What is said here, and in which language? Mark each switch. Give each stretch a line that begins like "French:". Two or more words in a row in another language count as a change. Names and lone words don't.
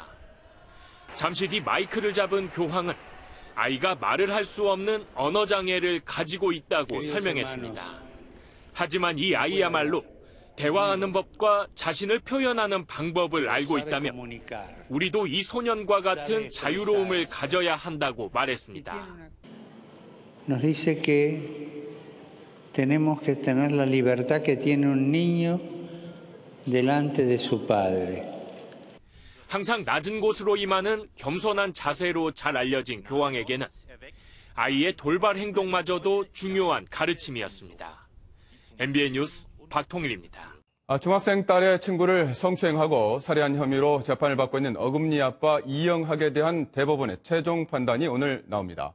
Korean: 잠시 뒤 마이크를 잡은 교황은 아이가 말을 할 수 없는 언어장애를 가지고 있다고 설명했습니다. 하지만 이 아이야말로 대화하는 법과 자신을 표현하는 방법을 알고 있다며 우리도 이 소년과 같은 자유로움을 가져야 한다고 말했습니다.
Spanish: Nos dice que tenemos que tener la libertad que tiene un niño delante de su padre.
Korean: 항상 낮은 곳으로 임하는 겸손한 자세로 잘 알려진 교황에게는 아이의 돌발 행동마저도 중요한 가르침이었습니다. MBN 뉴스 박통일입니다. 중학생 딸의 친구를 성추행하고 살해한 혐의로 재판을 받고 있는 어금니 아빠 이영학에 대한 대법원의 최종 판단이 오늘 나옵니다.